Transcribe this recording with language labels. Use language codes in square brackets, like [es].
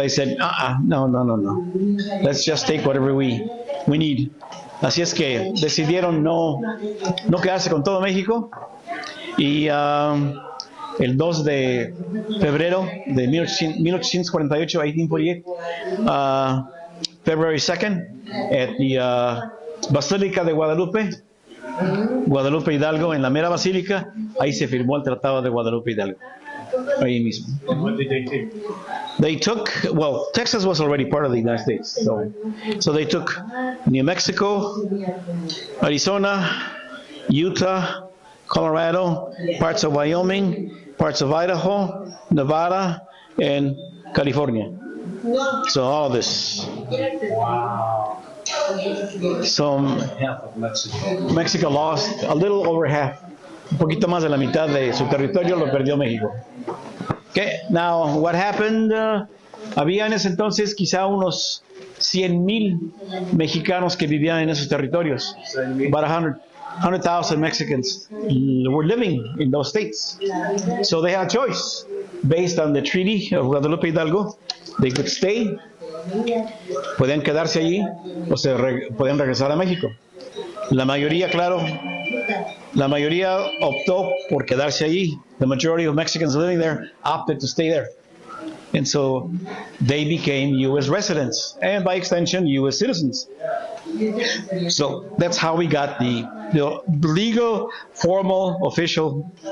[en] So I said, no. Let's just take whatever we need. [es] Así es que decidieron no quedarse con todo México. Y el 2 de febrero de 1848, 1848, [en] February 2nd, [es] at the Basílica de Guadalupe Hidalgo, en la mera basílica, ahí se firmó el Tratado de Guadalupe Hidalgo. Ahí mismo. [en] What did they take? They took, well, Texas was already part of the United States, so they took New Mexico, Arizona, Utah, Colorado, parts of Wyoming, parts of Idaho, Nevada, and California. So all of this. Wow. So Half of Mexico. Mexico lost a little over half. [es] Un poquito más de la mitad de su territorio lo perdió México. [en] Okay, now what happened? [es] Había en ese entonces quizá unos 100,000 mexicanos que vivían en esos territorios. [en] About 100,000 Mexicans were living in those states. So they had a choice. Based on the Treaty of Guadalupe Hidalgo, they could stay, [es] podían quedarse allí o podían regresar a México. La mayoría, claro, optó por quedarse allí. [en] The majority of Mexicans living there opted to stay there. And so they became U.S. residents and by extension U.S. citizens. So that's how we got the legal, formal, official.